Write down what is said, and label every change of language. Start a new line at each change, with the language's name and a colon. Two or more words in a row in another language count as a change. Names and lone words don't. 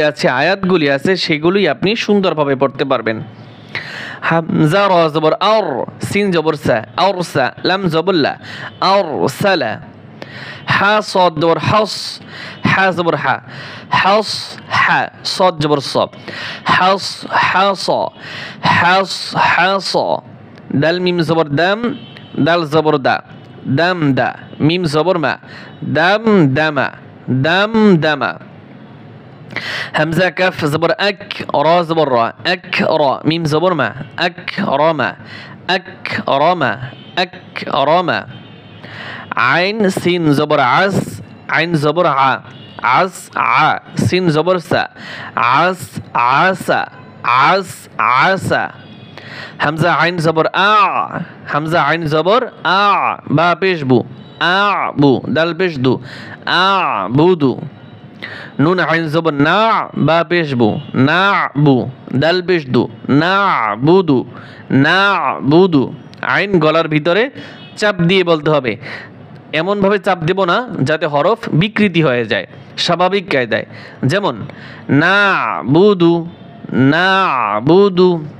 Bangla: আছে আয়াতগুলি আছে সেগুলি আপনি সুন্দরভাবে পড়তে পারবেন হামজা রা জবর আর সিন জবর সা আরসা লাম জবর লা আরসালা হা সাদ জবর হাস হা জবর হা হাস হা সাদ জবর সা হাস হাস হাস হাস দাল মিম জবর দাম দাল জবর দা দাম দা মিম জবর মা দাম দামা দাম দামা
Arabic: همزة كاف زبر أك را زبر را أك را ميم زبر ما أك رما أك رما أك رما عين سين زبر عس عين زبر ع عس ع سين زبر سا عس عسا عس عسا همزة عين زبر آ همزة عين زبر آ با پیش بو آ بو دل پیش دو آ بودو
Bangla: নুন আইন জবর না বা পেশ বু না বু দাল পেশ দু না বুদু না বুদু আইন গলার ভিতরে চাপ দিয়ে বলতে হবে এমনভাবে চাপ দেব না যাতে হরফ বিকৃতি হয়ে যায় স্বাভাবিক কায়দায় যেমন না বুদু না বুদু